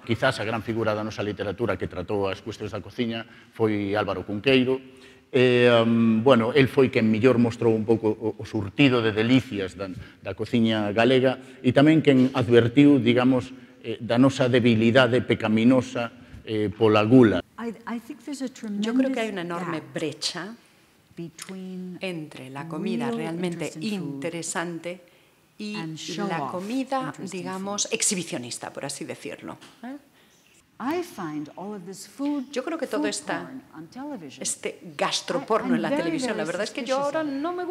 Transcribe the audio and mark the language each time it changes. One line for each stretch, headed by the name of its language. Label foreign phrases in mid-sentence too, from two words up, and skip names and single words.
Galician: Quizás a gran figura da nosa literatura que tratou as cuestións da cociña foi Álvaro Cunqueiro. Bueno, el foi quen mellor mostrou un pouco o surtido de delicias da cociña galega e tamén quen advertiu, digamos, da nosa debilidade pecaminosa pola gula.
Spanish: Yo creo que hay una enorme brecha entre la comida realmente interesante y la comida, digamos, exhibicionista, por así decirlo. Yo creo que todo este gastroporno en la televisión, la verdad es que yo ahora no me